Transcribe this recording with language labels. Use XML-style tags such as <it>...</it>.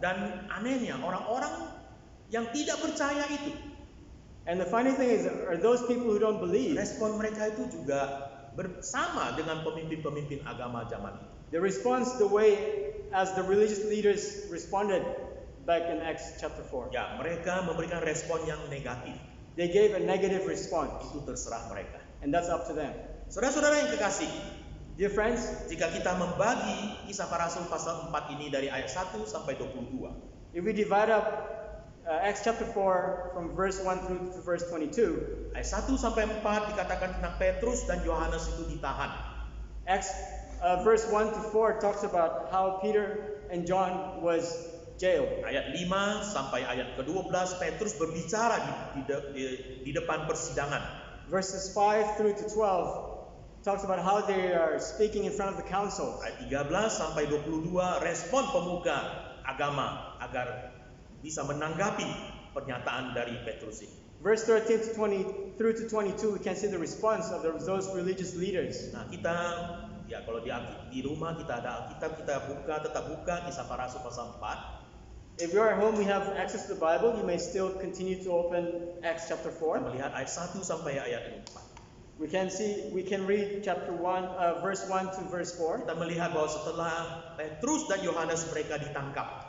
<id>Dan anehnya, orang-orang yang tidak percaya itu,</id> <en>And the funny thing is, are those people who don't believe,</en> <id>respon mereka itu juga bersama dengan pemimpin-pemimpin agama zaman itu.</id> <en>they respond the way as the religious leaders responded back in Acts chapter 4.</en> <id>Ya, mereka memberikan respon yang negatif.</id> <en>They gave a negative response,</en> <id>Itu terserah mereka.</id> <en>and that's up to them.</en> <id>Saudara-saudara yang kekasih,</id> <en>Dear friends,</en> <id>jika kita membagi Kisah Para Rasul pasal 4 ini dari ayat 1 sampai 22,</id> <en>if we divide up Acts chapter 4 from verse 1 through to verse 22,</en> <id>ayat 1 sampai 4 dikatakan tentang Petrus dan Yohanes itu ditahan.</id> <en>Acts verse 1 to 4 talks about how Peter and John was jailed.</en> <id>Ayat 5 sampai ayat ke-12 Petrus berbicara di depan persidangan.</id> <en>Verses 5 through to 12 talks about how they are speaking in front of the council.</en> <id>Ayat 13 sampai 22 respon pemuka agama agar bisa menanggapi pernyataan dari Petrus ini.</id> <en>Verse 13 to 20 through to 22, we can see the response of those religious leaders.</en> <id>Nah, kita ya kalau di rumah kita ada Alkitab, kita tetap buka Kisah Para Rasul pasal 4.</id> <en>If you're at home, we have access to the Bible. You may still continue to open Acts chapter</en> <id>Kita</id> <en>4.</en> <id>melihat ayat 1 sampai ayat 4.</id> <en>We can read chapter 1, verse 1 to verse 4.</en> <id>Kita melihat bahwa setelah Petrus dan Yohanes mereka ditangkap</id>